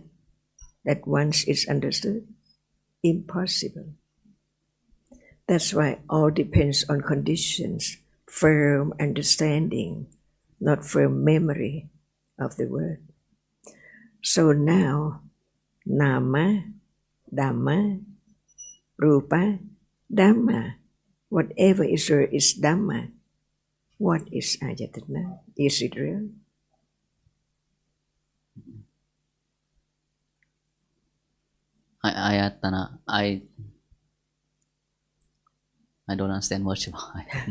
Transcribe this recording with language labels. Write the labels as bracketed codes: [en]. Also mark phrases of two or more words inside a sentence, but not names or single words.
[en] That once it's understood? Impossible. That's why all depends on conditions, firm understanding, not firm memory of the word. So now, [pi] nama, dhamma, rupa, dhamma, [en] whatever is real is dhamma. What is ayatana? Is it real? Ayatana, I don't understand much about it.